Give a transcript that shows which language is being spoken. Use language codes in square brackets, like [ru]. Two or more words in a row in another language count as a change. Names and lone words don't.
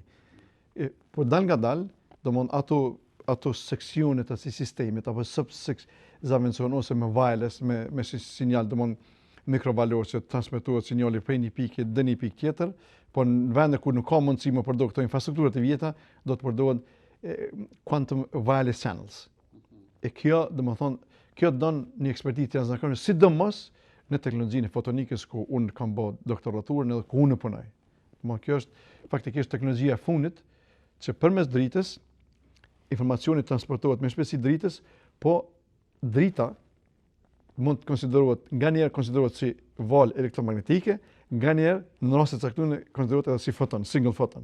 [sq] Por dal nga dal, ato seksione të asaj sistemit apo subsections ose me wireless, me sinjal, mikrovalor që transmetohet sinjali prej një pike dhe një pikë tjetër, por në vende kur nuk ka mundësi më përdor këto infrastruktura të vjetra, do të përdoren [en] quantum wireless channels. [sq] E kjo don një ekspertizë të jashtëzakonshme, sidomos në teknologjinë e fotonikës ku unë kam bërë doktoraturën edhe ku unë punoj. Kjo është faktikisht teknologjia e fundit që përmes dritës informacioni transportohet me shpejtësi dritës, po drita mund të nganjëherë konsiderohet si valë elektromagnetike, nganjëherë në raste të caktuara konsiderohet edhe si foton, [en] single photon.